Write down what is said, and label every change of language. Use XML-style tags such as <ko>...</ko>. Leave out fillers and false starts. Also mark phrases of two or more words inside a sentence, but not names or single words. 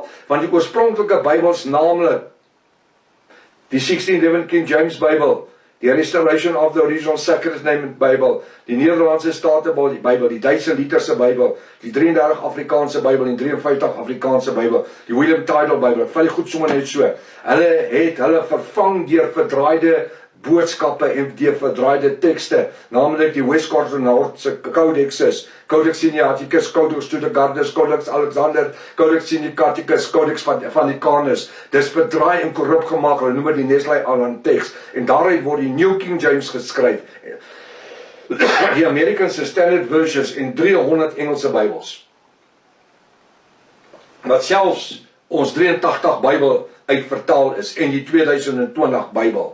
<af>Want die oorspronklike Bybels, naamlik die 1611 King James Bybel, die Restoration of the Original Sacred Name Bybel, die Nederlandse Statenbybel, die Duitse Literse Bybel, die 33 Afrikaanse Bybel, die 53 Afrikaanse Bybel, die William Tidal Bybel, val die goed sommer net so. Hulle het hulle vervang deur verdraaide boodskappe en deur verdraaide tekste, naamlik die Westcott en Noordse Codexes, Codex Sinaiticus, Codex Tudegardus, Codex Alexander, Codex Sinaiticus, Codex Vaticanus. Dis verdraai en korrup gemaak, hulle noem dit die Nestle-Aland teks, en daaruit word die New King James geskryf. Die Amerikaanse Standard Versions en 300 Engelse Bybels. Wat selfs ons 83 Bybel uitvertaal is en die 2020 Bybel.</af>